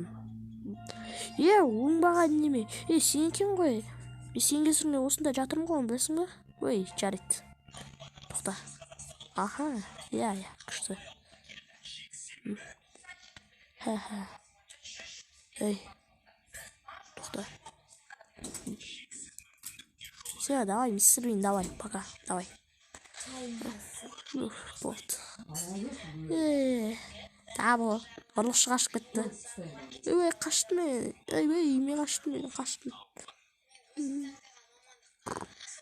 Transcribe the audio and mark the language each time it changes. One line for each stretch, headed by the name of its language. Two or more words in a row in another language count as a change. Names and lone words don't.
Kazakh: Оңбаған неме. Сен екен ғой. Сен кесіріңе осында жатырмын ғой, білесің ба? Жарайды. Тоқта. Күшті. Хе-хе. Эй, тоқта.
Russian: Все, давай, мистер Бин, давай, пока, давай. Вот.
Kazakh: Тағы ұрлықшы қашып кетті. Ей, қаштым мен. Ей, мен қаштым.